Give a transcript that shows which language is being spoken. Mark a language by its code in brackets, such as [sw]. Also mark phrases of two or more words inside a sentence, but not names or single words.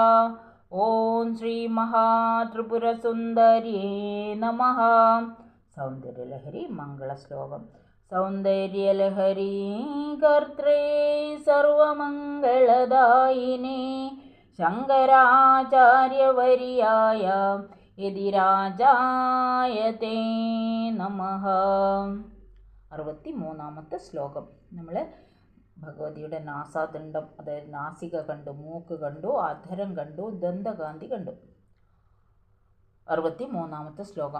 [sa] ॐ श्रीमहात्रिपुरसुन्दर्यै नमः। सौन्दर्यलहरी मङ्गलश्लोकम्। सौन्दर्यलहरी कर्त्रे सर्वमङ्गलदायिने शङ्कराचार्यवर्याय യതിരാജായതേ നമഃ. [ml] 63-ാമത്തെ ശ്ലോകം. നമ്മൾ ഭഗവതിയുടെ നാസാദണ്ഡം, അതായത് നാസിക കണ്ടു, മൂക്ക് കണ്ടു, അധരം കണ്ടു, ദന്തകാന്തി കണ്ടു. 63-ാമത്തെ ശ്ലോകം.